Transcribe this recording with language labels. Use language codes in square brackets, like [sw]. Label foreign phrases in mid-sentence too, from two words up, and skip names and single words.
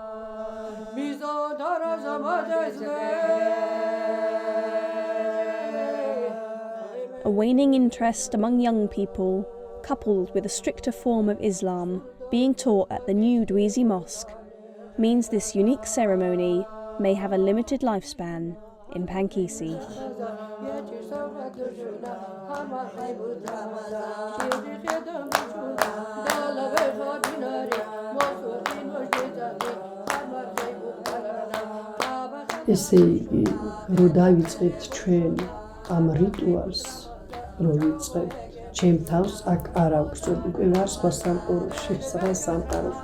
[en] A waning interest among young people, coupled with a stricter form of Islam being taught at the new Duisi mosque, means this unique ceremony may have a limited lifespan in Pankisi. [ka] ესე იგი, რო დავიწყებთ ჩვენ ამ რიტუალს, რო ვიწყებთ, ჩემ თავს აქ არ აქვს უკვე ვარ სხვა სამყაროში, სხვა სამყაროში.